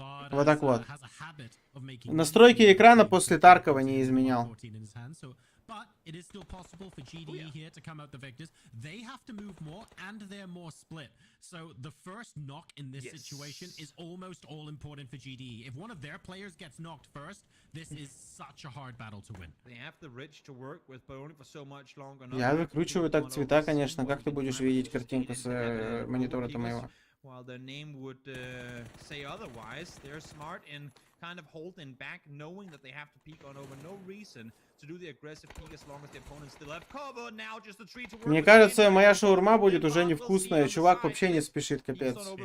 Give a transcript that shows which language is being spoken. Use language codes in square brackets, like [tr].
[ru] Вот так вот. Настройки экрана после Таркова не изменял. [en] But it is still possible for GDE here to come out the victors. They have to move more, and they're more split. So the first knock in this situation is almost all important for GDE. If one of their players gets knocked first, this is such a hard battle to win. They have the ridge to work with, but only for so much longer. [ru] Я выкручиваю так цвета, конечно. Как ты будешь видеть картинку с монитора-то моего? [en] While their name would say otherwise, they're smart in kind of holding back, knowing that they have to peek on over no reason to do the aggressive peek as long as the opponents still have cover. Now just a tree to work. [ru] Мне кажется, моя шаурма будет уже невкусная. Чувак вообще не спешит, капец.